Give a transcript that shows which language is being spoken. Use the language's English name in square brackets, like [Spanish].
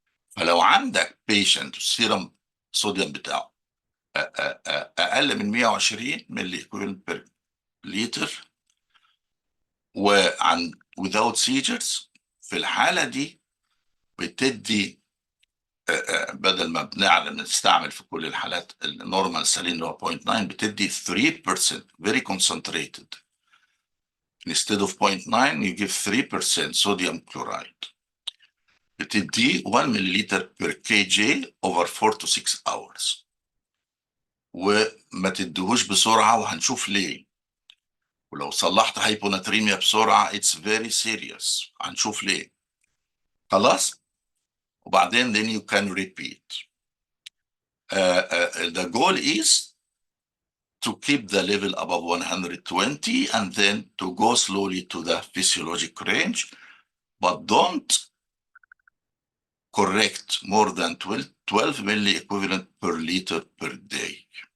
[Arabic] فلو عندك بيشنت السيرم صوديوم بتاعه اقل من 120 ملي كويل بير لتر، وعن [English] without seizures [Arabic] في الحالة دي بتدي بدل ما بنستعمل في كل الحالات النورمال سالين اللي هو 0.9 بتدي 3% [English] very concentrated. Instead of 0.9 you give 3% sodium chloride. [Arabic] بتدي 1 مللتر [English] per kg over 4 to 6 hours. [Arabic] وما تديهوش بسرعة وهنشوف ليه. ولو صلحت هايبوناتريميا بسرعة [English] it's very serious. [Arabic] هنشوف ليه. خلاص؟ وبعدين [English] then you can repeat. The goal is to keep the level above 120 and then to go slowly to the physiologic range, but don't correct more than 12 milli equivalent per liter per day.